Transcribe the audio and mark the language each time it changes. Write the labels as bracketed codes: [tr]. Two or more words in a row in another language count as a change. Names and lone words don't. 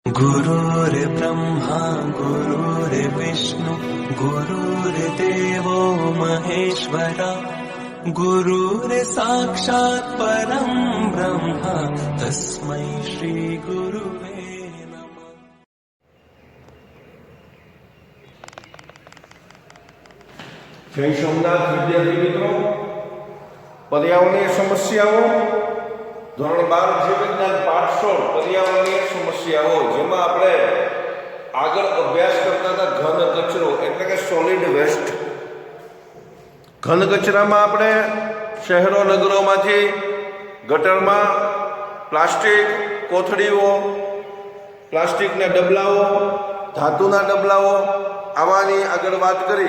[sa] गुरुर्ब्रह्मा गुरुर्विष्णु गुरुर्देवो महेश्वरा गुरुर्साक्षात् परं ब्रह्म तस्मै श्री गुरुवे नमः। [hi] जय सोमनाथ विद्यार्थी मित्रों, पर्यावरणीय समस्याओं [gu] ધોરણ 12 જીવ વિજ્ઞાન પાઠ 16 પર્યાવરણીય સમસ્યાઓ, જેમાં આપણે આગળ અભ્યાસ કરતા હતા ઘન કચરો એટલે કે [en] solid waste. [gu] ઘન કચરામાં આપણે શહેરો નગરોમાંથી ગટરમાં પ્લાસ્ટિક કોથળીઓ, પ્લાસ્ટિકના ડબલાઓ, ધાતુના ડબલાઓ આવાની આગળ વાત કરી.